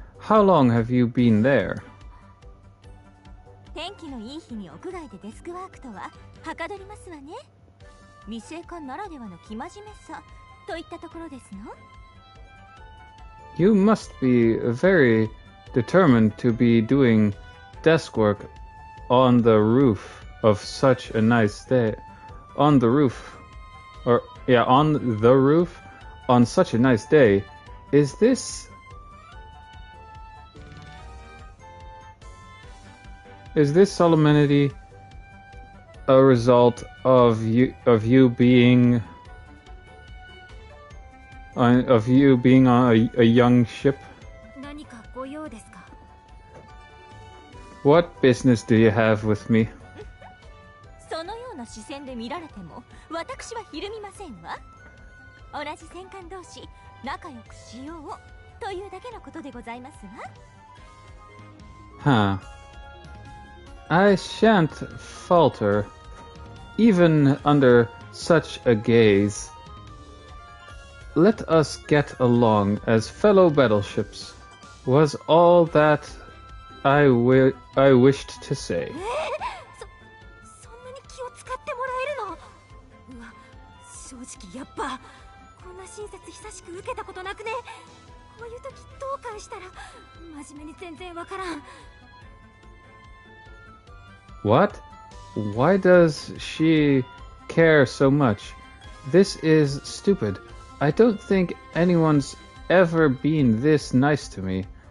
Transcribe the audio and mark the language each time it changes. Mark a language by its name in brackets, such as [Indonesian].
[English] How long have you been there? [Japanese] 天気のいい日に屋外でデスクワークとははかどりますわね未成官ならではの生真面目さといったところですの [English] You must be very determined to be doing desk work on the roof of such a nice day. On the roof. On the roof on such a nice day. Is this... Is this solemnity a result of you being on a young ship? [Japanese] 何かご用ですか? [English] What business do you have with me? [Japanese] そのような視線で見られても私はひるみませんわ。同じ戦艦同士仲良くしようというだけのことでございますわ。 [English] Huh. I shan't falter, even under such a gaze. Let us get along as fellow battleships, was all that I wished to say. [Japanese] そんなに気を使ってもらえるの？うわ、正直やっぱこんな親切久しく受けたことなくね。こういう時どう返したら真面目に全然わからん。 [English] What? Why does she care so much? This is stupid. I don't think anyone's ever been this nice to me.